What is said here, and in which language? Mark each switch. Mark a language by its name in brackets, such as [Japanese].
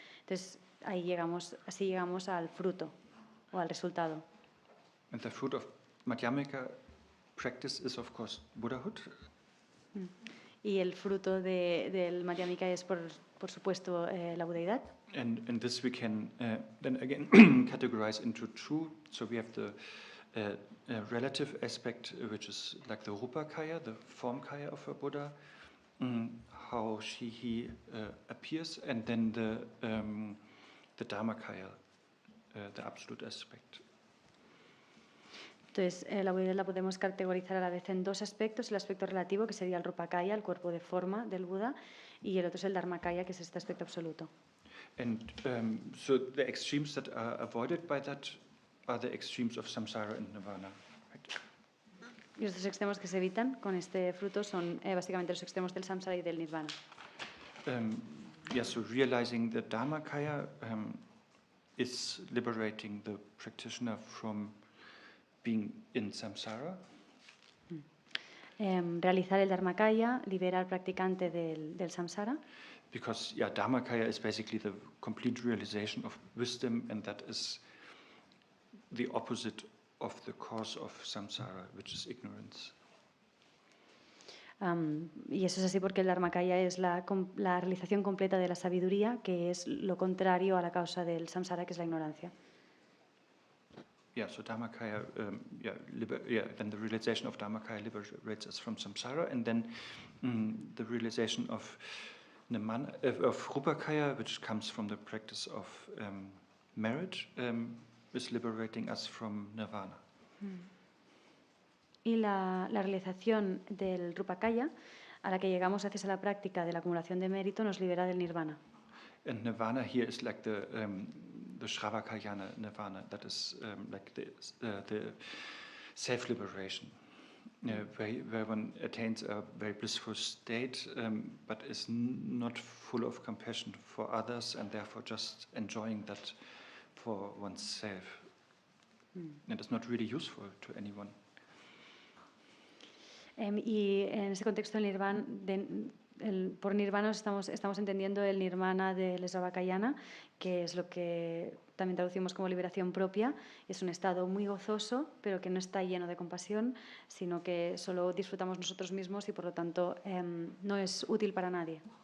[Spanish] Entonces, así llegamos al fruto o al resultado. [English] And the fruit of Madhyamika practice is, of course, Buddhahood. [Spanish] Y el fruto del Madhyamika es, por supuesto, la budeidad. [English] And this we can then again categorize into two. So we have the relative aspect, which is like the Rupakaya, the form kaya of a Buddha, how he appears, and then the Dharmakaya, the absolute aspect. [Spanish] Entonces, la budeidad la podemos categorizar a la vez en dos aspectos: el aspecto relativo, que sería el Rupakaya, el cuerpo de forma del Buda, y el otro es el Dharmakaya, que es este aspecto absoluto. [English] And so the extremes that are avoided by that are the extremes of samsara and nirvana. Right? [Spanish] Y los dos extremos que se evitan con este fruto son básicamente los extremos del samsara y del nirvana. [English] So realizing the Dharmakaya is liberating the practitioner from being in samsara. [Spanish] Realizar el Dharmakaya libera al practicante del samsara. [English] Because Dharmakaya is basically the complete realization of wisdom, and that is the opposite of the cause of samsara, which is ignorance. [Spanish] Y eso es así porque el Dharmakaya es la realización completa de la sabiduría, que es lo contrario a la causa del samsara, que es la ignorancia. [English] So Dharmakaya, then the realization of Dharmakaya liberates us from samsara, and then the realization of Rupakaya, which comes from the practice of marriage, is liberating us from nirvana. [Spanish] Y la realización del Rupakaya, a la que llegamos gracias a la práctica de la acumulación de mérito, nos libera del nirvana. [English] And nirvana here is like the Shravakayana nirvana, that is like the self-liberation, where one attains a very blissful state, but is not full of compassion for others, and therefore just enjoying that for oneself. And it's not really useful to anyone. [Spanish] Y en ese contexto del nirvana, por nirvana estamos entendiendo el nirvana del Shravakayana, que es lo que también traducimos como liberación propia. Es un estado muy gozoso, pero que no está lleno de compasión, sino que solo disfrutamos nosotros mismos y por lo tanto no es útil para nadie.